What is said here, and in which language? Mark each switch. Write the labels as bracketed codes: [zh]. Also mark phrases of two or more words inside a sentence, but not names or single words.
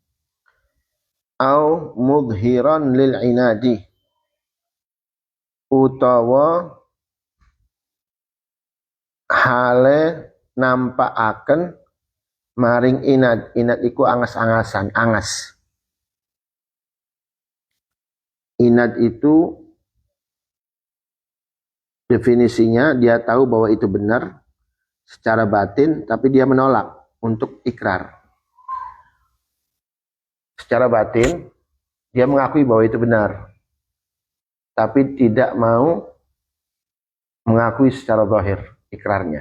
[ar] أو مظهرا للعناد, [jv] utawa hale nampakaken maring inad. Inad iku angas-angasan, angas. [id] Inad itu definisinya dia tahu bahwa itu benar secara batin, tapi dia menolak untuk ikrar. Secara batin dia mengakui bahwa itu benar, tapi tidak mau mengakui secara zahir ikrarnya.